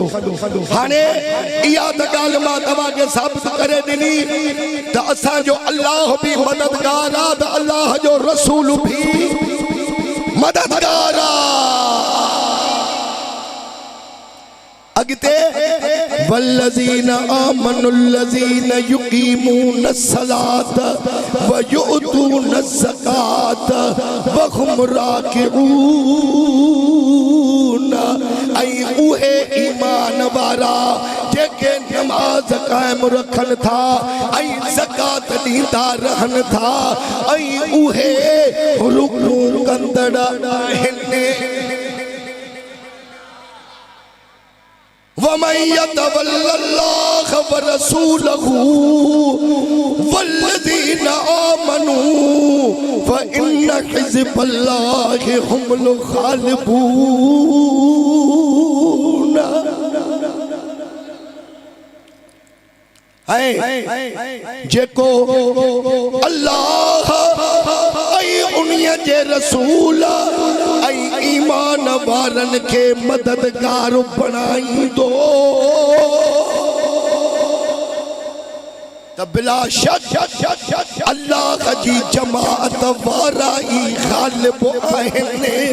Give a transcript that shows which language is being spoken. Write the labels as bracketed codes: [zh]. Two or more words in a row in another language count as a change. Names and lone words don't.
[sd] हाणे इहा त ॻाल्हि मां तव्हांखे साबित करे ॾिनी त असांजो अल्लाह बि मददगार आहे त अल्लाह जो रसूल बि मददगार अगते [ar] والذين آمنوا الذين يقيمون الصلاة ويؤتون الزكاة وهم راكعون. [sd] ऐं उहे ईमान वारा जेके नमाज कायम रखन था ऐं ज़कात ॾींदा रहन था ऐं उहे रुकू कंदड़ आहिनि। [ar] ومن يتول الله ورسوله والذين آمنوا فإن حزب الله هم الغالبون. [sd] जेको अल्लाह उन्हीअ जे रसूल ईमान वारन के मददगार बणाईंदो त बिला शक अल्लाह जी जमात वारा ई ग़ालिब आहिनि।